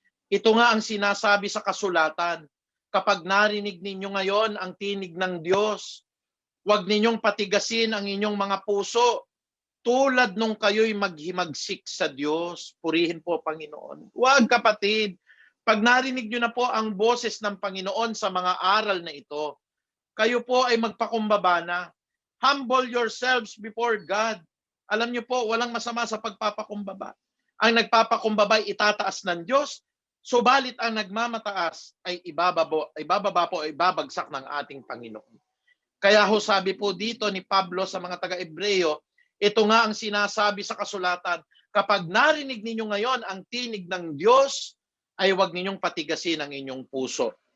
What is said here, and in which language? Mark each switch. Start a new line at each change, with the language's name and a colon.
Filipino: Ito nga ang sinasabi sa kasulatan, kapag narinig ninyo ngayon ang tinig ng Diyos, huwag ninyong patigasin ang inyong mga puso tulad nung kayo'y maghimagsik sa Diyos. Purihin po, Panginoon. Huwag, kapatid. Pag narinig nyo na po ang boses ng Panginoon sa mga aral na ito, kayo po ay magpakumbaba na.
English: Humble yourselves before God.
Filipino: Alam nyo po, walang masama sa pagpapakumbaba. Ang nagpapakumbaba ay itataas ng Diyos. Subalit ang nagmamataas ay ibababa po, ibabagsak ng ating Panginoon. Kaya ho sabi po dito ni Pablo sa mga taga-Ebreo, ito nga ang sinasabi sa kasulatan, kapag narinig ninyo ngayon ang tinig ng Diyos, ay huwag ninyong patigasin ang inyong puso.